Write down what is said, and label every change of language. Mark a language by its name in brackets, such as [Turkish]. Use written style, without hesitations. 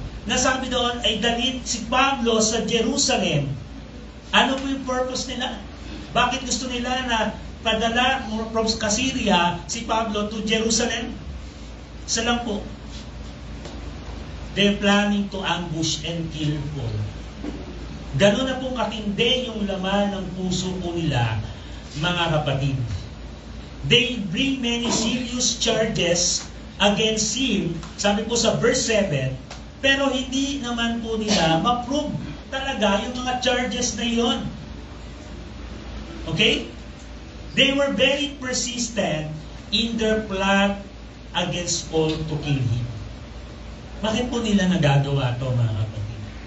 [Filipino] Nasabi doon ay dalhin si Pablo sa Jerusalem. Ano po yung purpose nila? Bakit gusto nila na padala from Caesarea si Pablo to Jerusalem? Isa lang po. [English] They're planning to ambush and kill Paul. [Filipino] Ganun na po katindi yung laman ng puso po nila, mga kapatid. [English] They bring many serious charges against him, [Filipino] sabi po sa verse 7, pero hindi naman po nila ma-prove talaga yung mga charges na yon. Okay? [English] They were very persistent in their plan against Paul to kill him. [Filipino] Bakit po nila nagagawa ito, mga kapatid?